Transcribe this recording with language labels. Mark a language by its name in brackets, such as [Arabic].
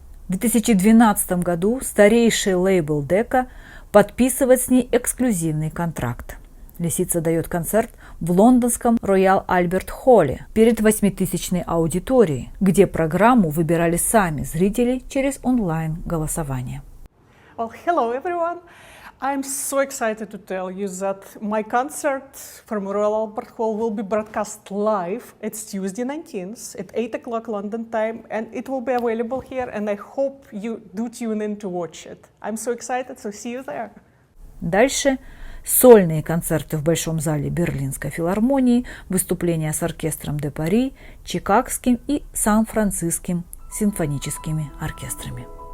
[Russian] В 2012 году старейший лейбл Дека подписывает с ней эксклюзивный контракт. Лисица дает концерт в лондонском Royal Albert Hall перед 8000-ной аудиторией, где программу выбирали сами зрители через онлайн-голосование. [English] Well, hello everyone. I'm so excited to tell you that my concert from Royal Albert Hall will be broadcast live. It's Tuesday 19th at 8 o'clock London time, and it will be available here, and I hope you do tune in to watch it. I'm so excited, so see you there. [Russian] Дальше сольные концерты в Большом зале Берлинской филармонии, выступления с оркестром де Пари, Чикагским и Сан-Франциским симфоническими оркестрами.